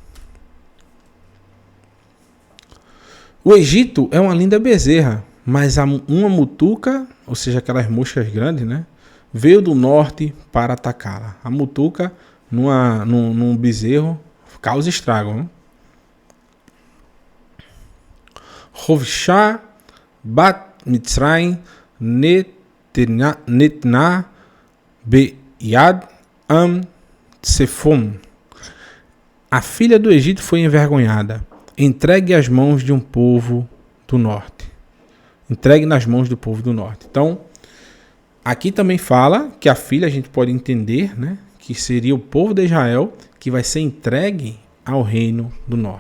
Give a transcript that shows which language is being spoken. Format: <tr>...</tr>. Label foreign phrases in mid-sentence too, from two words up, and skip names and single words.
<pt>O Egito é uma linda bezerra, mas uma mutuca, ou seja, aquelas moscas grandes, né, veio do norte para atacá-la. A mutuca, num bezerro, causa estrago. Né?</pt> <he>הובישה בת מצרים נתנה ביד עם צפון.</he> <pt>A filha do Egito foi envergonhada, entregue às mãos de um povo do norte. Entregue nas mãos do povo do norte. Então, aqui também fala que a filha, a gente pode entender, né, que seria o povo de Israel que vai ser entregue ao reino do norte.</pt>